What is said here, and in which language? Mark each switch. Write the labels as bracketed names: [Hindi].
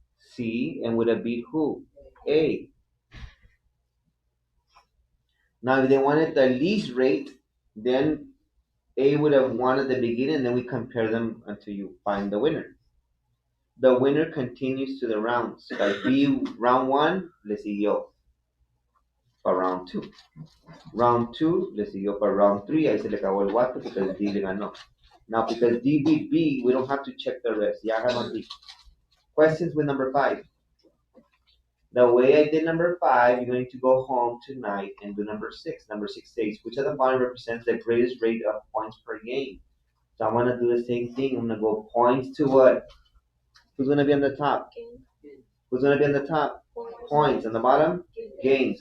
[English] C, and would have beat who? A. Now, if they wanted the least rate, then A would have won at the beginning, and then we compare them until you find the winner. The winner continues to the rounds. Like B, round 1, [Spanish] le siguió para [English] round 2. [Spanish] Round 2, le siguió para round 3. Ahí se le acabó el guato because D le ganó. [English] Now, because D beat B, we don't have to check the rest. [Spanish] Ya ganó D. [English] Questions with number 5. The way I did number 5, you're going to go home tonight and do number 6. Number 6 says, which of the following represents the greatest rate of points per game? So I'm going to do the same thing. I'm going to go points to what? Who's going to be on the top? Who's going to be on the top? Points. On the bottom? Games.